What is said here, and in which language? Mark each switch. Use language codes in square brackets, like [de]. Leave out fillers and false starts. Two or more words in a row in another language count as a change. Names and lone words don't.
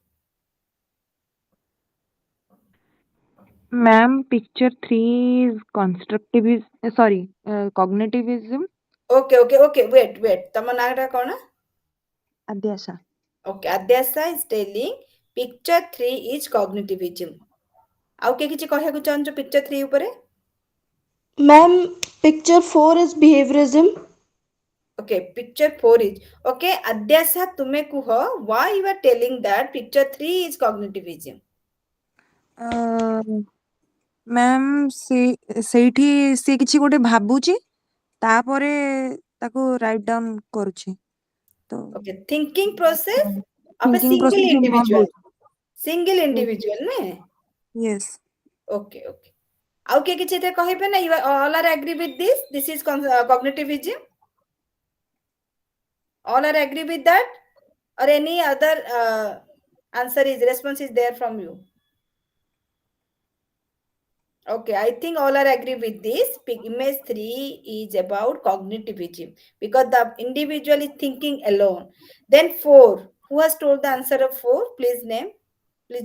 [en] Ma'am, picture 3 is cognitivism. Okay. Wait. [or] ତମ ନାଁଟା କଣ? [en] Adhyasa. Okay, Adhyasa is telling picture 3 is cognitivism. [or] ଆଉ କିଏ କିଛି କହିବାକୁ ଚାହୁଁଛ picture 3 ଉପରେ? [en] Ma'am, picture 4 is behaviorism. Okay, picture 4 is. Okay, Adhyasa [or] ତୁମେ କୁହ [en] why you are telling that picture 3 is cognitivism? [or] ମ୍ୟାମ୍ ସେଇଠି ସେ କିଛି ଗୋଟେ ଭାବୁଛି ତାପରେ ତାକୁ [en] write down [or] କରୁଛି ତ [en] Okay, thinking process of a thinking single process involved individual. [or] ହଉଛି. [en] Single individual ନା? Yes. Okay. [or] ଆଉ କିଏ କିଛି ଏଥିରେ କହିବେ ନା [en] you all are agree with this is cognitivism all are agree with that or any other answer is response is there from you okay I think all are agree with this image 3 is about cognitivism because the individual is thinking alone then 4 who has told the answer of 4 please name please